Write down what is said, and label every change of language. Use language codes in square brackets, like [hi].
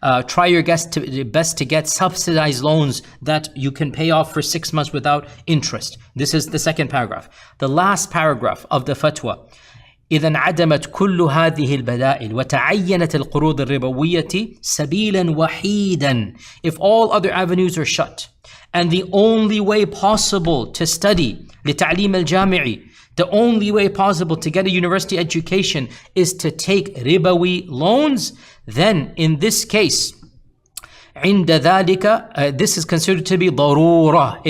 [en] Try your best to get subsidized loans that you can pay off for 6 months without interest. This is the second paragraph. The last paragraph of the fatwa. [ar] إذا انعدمت كل هذه البدائل وتعينت القروض الربوية سبيلا وحيدا. [en] If all other avenues are shut, and the only way possible to study [ar] لتعليم الجامعي, [en] the only way possible to get a university education is to take ribawi loans, then in this case, [ar] عند ذلك, [en] this is considered to be ضرورة.